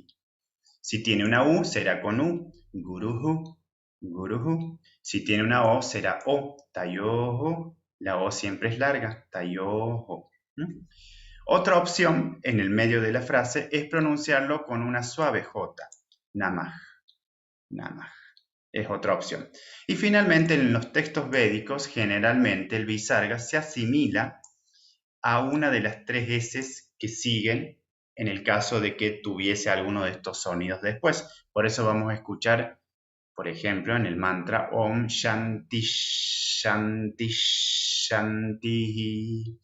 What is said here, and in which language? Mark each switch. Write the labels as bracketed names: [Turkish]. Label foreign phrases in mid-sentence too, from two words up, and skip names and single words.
[Spanish] Si tiene una U, será con U, guruhu, guruhu. Si tiene una O, será O, tayoho. La O siempre es larga, tayoho. Otra opción en el medio de la frase es pronunciarlo con una suave J, namah, namah. Es otra opción. Y finalmente, en los textos védicos, generalmente el bisarga se asimila a una de las tres S que siguen en el caso de que tuviese alguno de estos sonidos después. Por eso vamos a escuchar, por ejemplo, en el mantra [Sanskrit] Om Shanti Shanti Shanti.